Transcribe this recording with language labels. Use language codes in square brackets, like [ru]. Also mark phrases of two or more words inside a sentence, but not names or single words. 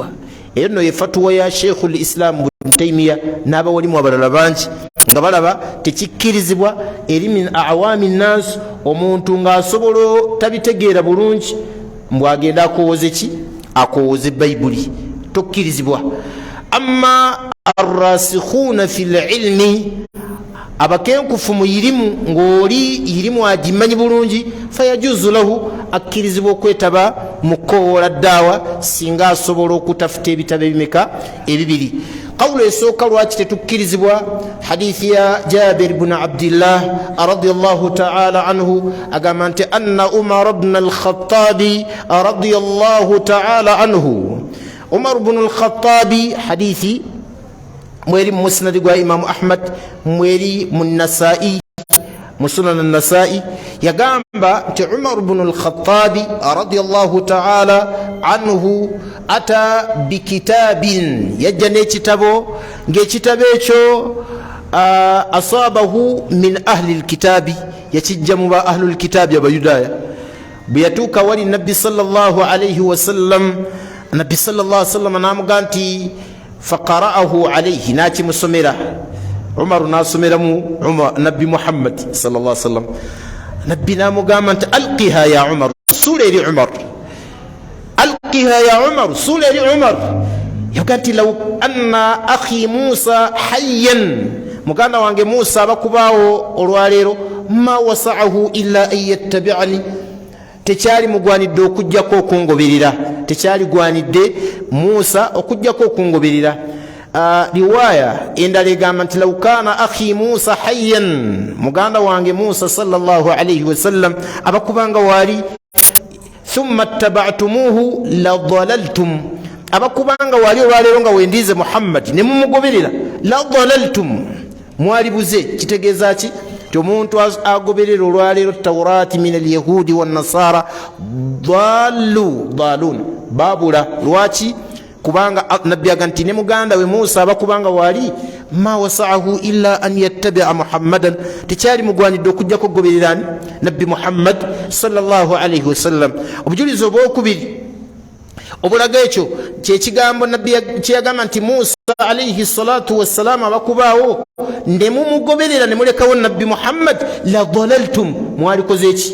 [lg] Eyo nno ye fatuwa ya Sheikhul Islam Ibn Taymiyyah n'abawalimu abalala bangi nga balaba tekikkirizibwa eri [ar] من عوام الناس, [lg] omuntu ng'asobola tabitegeera bulungi mbwagenda akowooze bayibuli. Tokkirizibwa. [ar] أما الراسخون في العلم, [lg] abakenkufu mu irimu, ng'oli irimu agimanyi bulungi, [ar] فيجوز له, [lg] akkirizibwa okwetaba mu kukowoola daawa singa asobola okutafuta ebitabo ebimeka ebibiri. Qawlu esooka lwaki tetukkirizibwa, hadithi ya Jabir ibn Abdillah [ar] رضي الله تعالى عنه [lg] agamba nti [ar] أن عمر بن الخطاب رضي الله تعالى عنه، عمر بن الخطاب، حديث [lg] mweri musnad gwa Imam Ahmad, mweri Nasa'i, musunan an-Nasa'i, yagamba nti Umar ibn al-Khattabi [ar] رضي الله تعالى عنه أتى بكتاب, [lg] yajja n'ekitabo, ng'ekitabo ekyo [ar] أصابه من أهل الكتاب, [lg] yakijja mu ba [ar] أهل الكتاب [lg] abayudaaya. Bwe yatuuka wali nabbi [ar] صلى الله عليه وسلم, [lg] nabbi [ar] صلى الله عليه وسلم [lg] n'amuga nti [ar] فقرأه عليه, [lg] n'akimusomera. Umar n'asomeramu nabbi Muhammad [ar] صلى الله عليه وسلم. [lg] Nabbi n'amugamba nti [ar] ألقها يا عمر, [lg] suula eri Umar, [ar] ألقها يا عمر, [lg] suula eri Umar. Yavuga nti [ar] لو أن أخي موسى حيا, [lg] muganda wange Musa abakubaawo olwaleero, [ar] ما وسعه إلا أن يتبعني, [lg] tekyali mugwanidde okujjako okungoberera, tekyali gwanidde Musa okujjako okungoberera. Riwaya endala egamba nti [ar] لو كان أخي موسى حيا, [lg] muganda wange Musa [ar] صلى الله عليه وسلم [lg] abakubanga wali, [ar] ثم اتبعتموه لضللتم, [lg] abakubanga wali olwaleero nga wendize Muhammad ne mumugoberera, [ar] لضللتم, [lg] mwalibuze. Kitegeeza ki? Ti omuntu agoberera olwaleero Tawraati [ar] من اليهود والنصارى ضال, [lg] babula. Lwaki? Kubanga nabbi aga nti ne muganda we Musa abakubanga wali, [ar] ما وسعه إلا أن يتبع محمدا, [lg] tekyali mugwanidde okujjako okugobererani nabbi Muhammad [ar] صلى الله عليه وسلم. [lg] Obujulizi obwokubiri obulaga ekyo kyekigambo nabbi kyeyagamba nti Musa [ar] عليه الصلاة والسلام [lg] abakubaawo ne mumugoberera ne mulekawo nabbi Muhammad, [ar] لضللتم, [lg] mwalikoze eki?